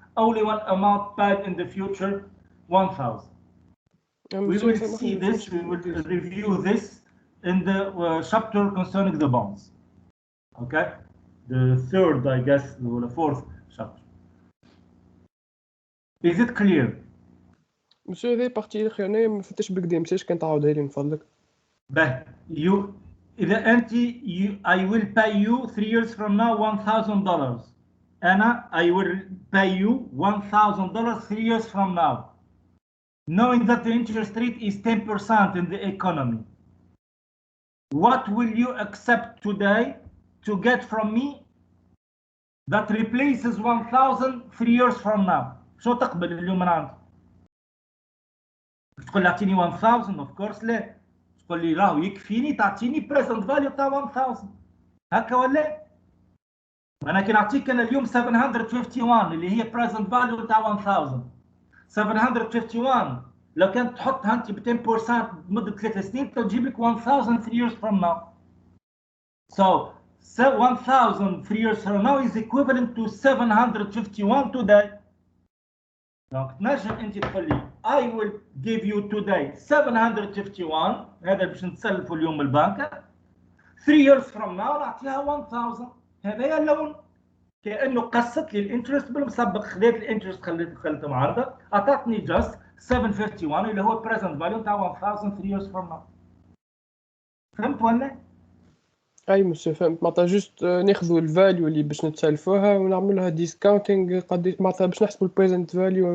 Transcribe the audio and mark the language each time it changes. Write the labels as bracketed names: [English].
[English] Only one amount paid in the future, 1,000. We will see this, we will review this in the chapter concerning the bonds. Okay? The third, I guess, or the fourth chapter. Is it clear? [Arabic] مسيو هذه بارتي الأخيرانية ما فهمتش بكدا، متاش كان تعاودها لي من فضلك. باه إذا أنت [English] I will pay you 3 years from now $1,000. أنا I will pay you $1,000 3 years from now, knowing that the interest rate is 10% in the economy. What will you accept today to get from me that replaces 1,000 3 years from now? [Arabic] شو تقبل اليوم من عندك؟ تقول لي اعطيني 1,000 [English] of course [Arabic] لا. تقول لي راهو يكفيني تعطيني present value تاع 1,000 هكا ولا؟ انا كي نعطيك انا اليوم 751 اللي هي present value تاع 1,000. 751 لو كانت تحطها انت ب 10% لمده 3 سنين تجيب لك 1,000 [English] 3 years from now. So 1,000 3 years from now is equivalent to 751 today. [Arabic] دونك تنجم انت تقول لي [English] I will give you today [Arabic] 751 هذا باش نتسلفوا اليوم البنك. [English] 3 years from now [Arabic] نعطيها [English] 1,000. [Arabic] هذا هي اللون، كأنه قصت لي الانترست بالمسبق، خذيت الانترست خليته معرضه، اعطتني جاست 751 اللي هو present value تاع 1,000 [English] 3 years from now. [Arabic] فهمت ولا؟ اي مسيو فهمت. معناتها جوست ناخذوا الفاليو اللي باش نتسالفوها ونعملوها ديسكاونتينغ قداش، معناتها باش نحسبوا البريزنت فاليو.